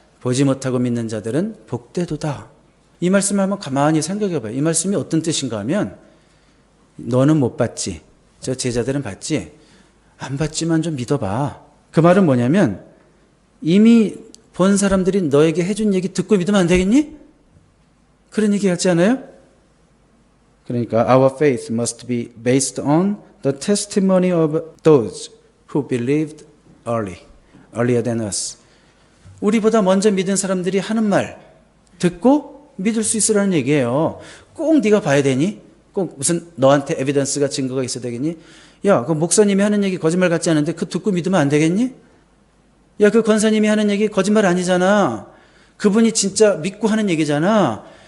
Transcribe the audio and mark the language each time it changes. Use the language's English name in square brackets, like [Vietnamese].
[Korean] 보지 못하고 믿는 자들은 복되도다. 이 말씀을 한번 가만히 생각해 봐요. 이 말씀이 어떤 뜻인가 하면, 너는 못 봤지, 저 제자들은 봤지, 안 봤지만 좀 믿어봐. 그 말은 뭐냐면, 이미 본 사람들이 너에게 해준 얘기 듣고 믿으면 안 되겠니? 그런 얘기 같지 않아요? 그러니까 [English] our faith must be based on the testimony of those who believed earlier than us. [Korean] 우리보다 먼저 믿은 사람들이 하는 말 듣고 믿을 수 있으라는 얘기예요. 꼭 네가 봐야 되니? 꼭 무슨 너한테 에비던스가 증거가 있어야 되겠니? 야, 그 목사님이 하는 얘기 거짓말 같지 않은데 그 듣고 믿으면 안 되겠니? 야, 그 권사님이 하는 얘기 거짓말 아니잖아. 그분이 진짜 믿고 하는 얘기잖아.